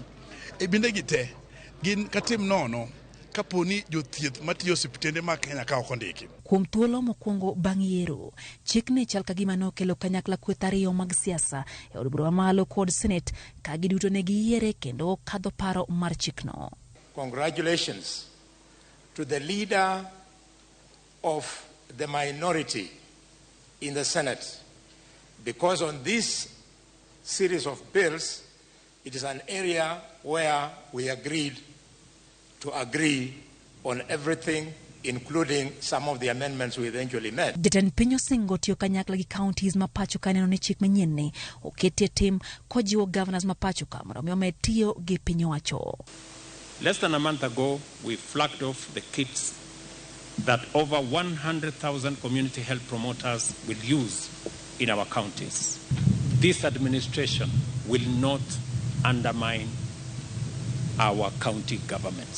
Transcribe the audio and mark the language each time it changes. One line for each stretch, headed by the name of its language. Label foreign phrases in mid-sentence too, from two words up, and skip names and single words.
Luo (Kenya and Tanzania): E binde gi te gin katim nono kaponi jothieth matiyo osiptende ma Kenya ka ok ondiki. Kuom thuolo mokwongo bang' yiero, chikni chal ka gima nokelo kanyakla kweth ariyo mag siasa e od bura malo kod Senate ka giduto ne giyiere kendo kadho paro mar chikno.
English: Congratulations to the leader of the minority in the Senate, because on this series of bills, it is an area where we agreed to agree on everything, including some of the amendments we eventually made.
Luo (Kenya and Tanzania): Jatend piny osingo tiyo kanyakla gi counties ma pacho ka neno ni chik manyien ni oketie tim kojiwo governors ma pacho ka mondo mi omed tiyo gi piny owacho.
English: Less than a month ago, we flagged off the kits that over 100,000 community health promoters will use in our counties. This administration will not undermine our county governments.